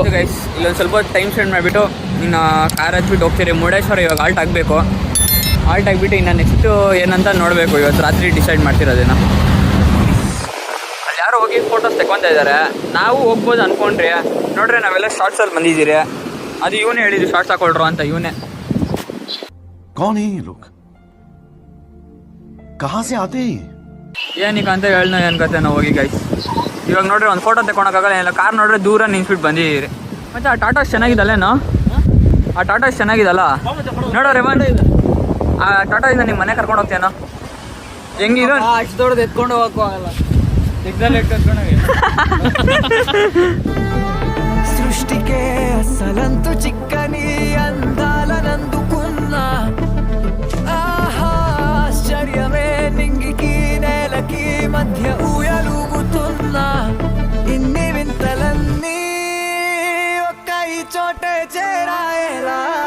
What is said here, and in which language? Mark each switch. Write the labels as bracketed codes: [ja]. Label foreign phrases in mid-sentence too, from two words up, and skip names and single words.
[kn] ಗೈಸ್ ಇಲ್ಲೊಂದು ಸ್ವಲ್ಪ [en] time spend [kn] ಮಾಡಿಬಿಟ್ಟು ಇನ್ನು ಕಾರ್ ಹತ್ಬಿಟ್ಟು ಹೋಗ್ತೀರಿ ಮುರುಡೇಶ್ವರ. ಇವಾಗ ಆಲ್ಟ್ ಆಗಬೇಕು. ಆಲ್ಟ್ ಆಗಿಬಿಟ್ಟು ಇನ್ನು ನೆಕ್ಸ್ಟು ಏನಂತ ನೋಡಬೇಕು. ಇವತ್ತು ರಾತ್ರಿ ಡಿಸೈಡ್ ಮಾಡ್ತಿರೋದೇನೋ. ಅಲ್ಲಿ ಯಾರೋ ಹೋಗಿ ಫೋಟೋಸ್ ತೆಕ್ಕೊತಾ ಇದ್ದಾರೆ. ನಾವು ಹೋಗ್ಬೋದು ಅಂದ್ಕೊಂಡ್ರಿ. ನೋಡ್ರಿ ನಾವೆಲ್ಲ ಶಾರ್ಟ್ಸಲ್ಲಿ ಬಂದಿದ್ದೀರಿ. ಅದು ಇವನೇ ಹೇಳಿದ್ರು ಶಾರ್ಟ್ಸ್ ಹಾಕೊಳ್ರು ಅಂತ. ಇವನೇ [hi] कौन है ये लोग? कहाँ से आते हैं? [kn] ಏನಕ್ಕೆ ಅಂತ ಹೇಳೋ ಏನು ಕತೆ ನಾವು ಹೋಗಿ ಗೈಸ್. ಇವಾಗ ನೋಡ್ರಿ ಒಂದು ಫೋಟೋ ತೆಕ್ಕೊಳಕ್ಕಾಗಲ್ಲ. ಏನಿಲ್ಲ ಕಾರ್ ನೋಡ್ರೆ ದೂರ ನಿಂತ್ಬಿಟ್ಟು ಬಂದಿದ್ದೀರಿ. ಮತ್ತು ಆ ಟಾಟಾಸ್ ಚೆನ್ನಾಗಿದ್ದಲ್ಲೇನೋ? ಆ ಟಾಟಾಸ್ ಚೆನ್ನಾಗಿದ್ದಲ್ಲ ನೋಡೋ ರೇವನ್. ಆ ಟಾಟಾದಿಂದ ನಿಮ್ಮ ಮನೆ ಕರ್ಕೊಂಡು ಹೋಗ್ತೇನೋ? ಹೆಂಗಿರೋ ಅಷ್ಟು ದೊಡ್ಡದು ಎತ್ಕೊಂಡು ಹೋಗಕ್ಕೂ ಆಗಲ್ಲ. [te] సృష్టికే అసలంతు చిక్కని అందాలనందుకున్నా ఆహా ఆశ్చర్యమే నింగికి నేలకి మధ్య ఊయలుగుతున్నా ఇన్ని వింతలన్నీ ఒక్క ఈ చోటే చేరాయేలా